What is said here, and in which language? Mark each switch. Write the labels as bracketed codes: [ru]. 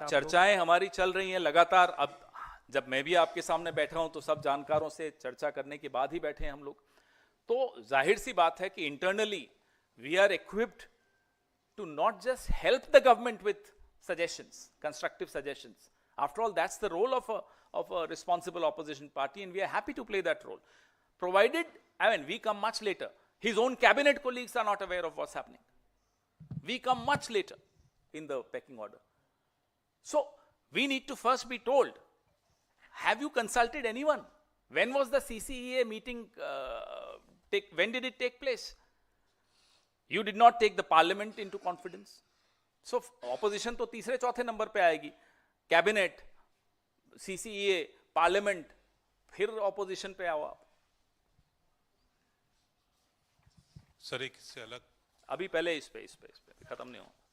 [hi] सब चर्चाएं हमारी चल रही हैं लगातार। अब जब मैं भी आपके सामने बैठा हूं तो सब जानकारों से चर्चा करने के बाद ही बैठे हैं हम लोग। तो जाहिर सी बात है कि [en] Internally we are equipped to not just help the government with suggestions, constructive suggestions. After all, that's the role of a responsible opposition party, and we are happy to play that role. Provided, we come much later. His own cabinet colleagues are not aware of what's happening. We come much later in the pecking order. So, we need to first be told, have you consulted anyone? When was the CCEA meeting, when did it take place? You did not take the parliament into confidence. [hi] So, opposition तो तीसरे चौथे number पे आएगी. Cabinet, CCEA, parliament, फिर opposition पे आओ आप. Sir एक से अलग अभी पहले इस पे खत्म नहीं हो.